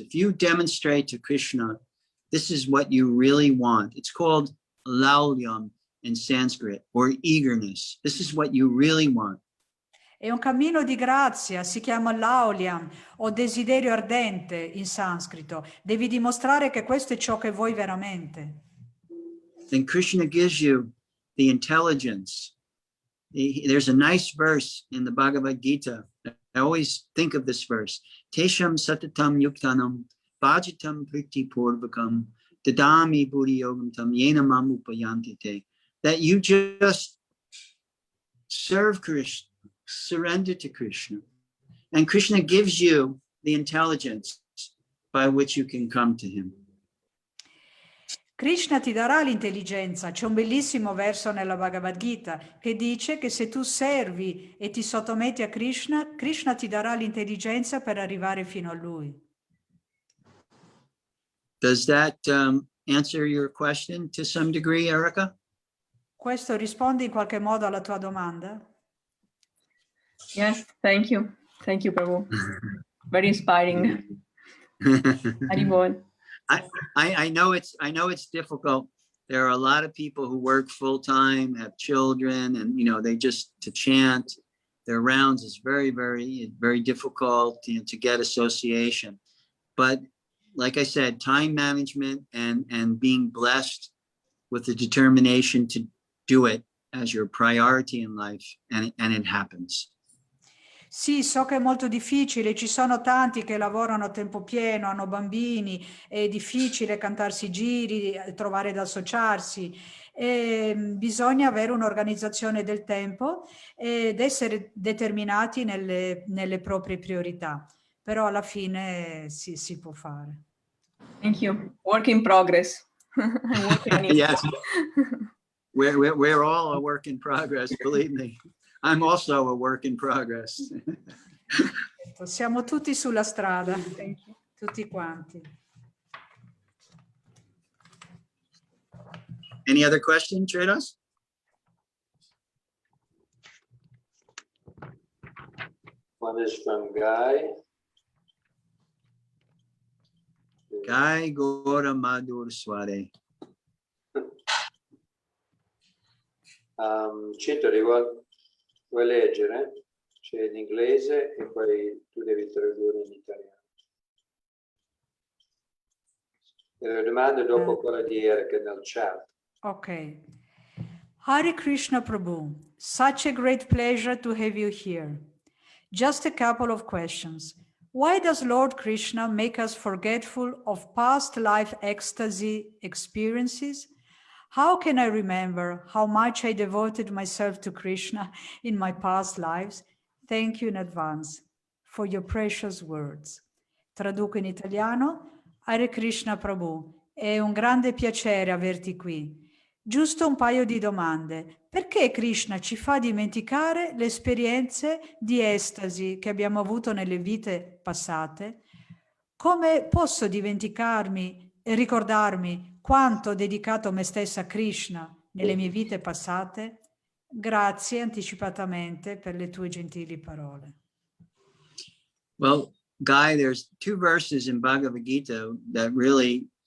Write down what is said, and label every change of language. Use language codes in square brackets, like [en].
[en] If you demonstrate to Krishna, this is what you really want. It's called laulyam in Sanskrit, or eagerness. This is what you really want. [it] è un cammino di grazia, si chiama laulyam o desiderio ardente in sanscrito. Devi dimostrare che questo è ciò che vuoi veramente. [en] Then Krishna gives you the intelligence. There's a nice verse in the Bhagavad Gita. I always think of this verse. [sa] Tesham satatam yuktanam bhajitam priti purvakam dadami buddhi yogam tam yena mam upayantite. [en] That you just serve Krishna, surrender to Krishna. And Krishna gives you the intelligence by which you can come to him. [it] Krishna ti darà l'intelligenza. C'è un bellissimo verso nella Bhagavad Gita che dice che se tu servi e ti sottometti a Krishna, Krishna ti darà l'intelligenza per arrivare fino a lui. [en] Does that answer your question to some degree, Erica? [it] Questo risponde in qualche modo alla tua domanda? [en] Yes, thank you. Thank you, Prabhu. Very inspiring. Haribol. I know it's difficult. There are a lot of people who work full time, have children, and they just to chant their rounds is very, very, very difficult to get association. But like I said, time management and being blessed with the determination to do it as your priority in life, and it happens. [it] Sì, so che è molto difficile, ci sono tanti che lavorano a tempo pieno, hanno bambini, è difficile cantarsi i giri, trovare da associarsi, bisogna avere un'organizzazione del tempo ed essere determinati nelle proprie priorità, però alla fine si può fare. [en] Thank you. Work in progress. I'm working on it. Yes, we're all a work in progress, believe me. I'm also a work in progress. [it] Siamo tutti sulla strada, tutti quanti. [en] Any other question, Trados? One is from Guy. Guy Gora Madhur Swade. [it] Cito, vuoi leggere? C'è in inglese e poi tu devi tradurre in italiano. E le domande dopo quella di Eric nel chat. Ok. [en] Hare Krishna Prabhu, such a great pleasure to have you here. Just a couple of questions. Why does Lord Krishna make us forgetful of past life ecstasy experiences? How can I remember how much I devoted myself to Krishna in my past lives? Thank you in advance for your precious words. [it] Traduco in italiano. Hare Krishna Prabhu, è un grande piacere averti qui. Giusto un paio di domande. Perché Krishna ci fa dimenticare le esperienze di estasi che abbiamo avuto nelle vite passate? Come posso dimenticarmi e ricordarmi quanto ho dedicato me stessa a Krishna nelle mie vite passate? Grazie anticipatamente per le tue gentili parole. [en] Well, Guy, there's two verses in Bhagavad Gita that really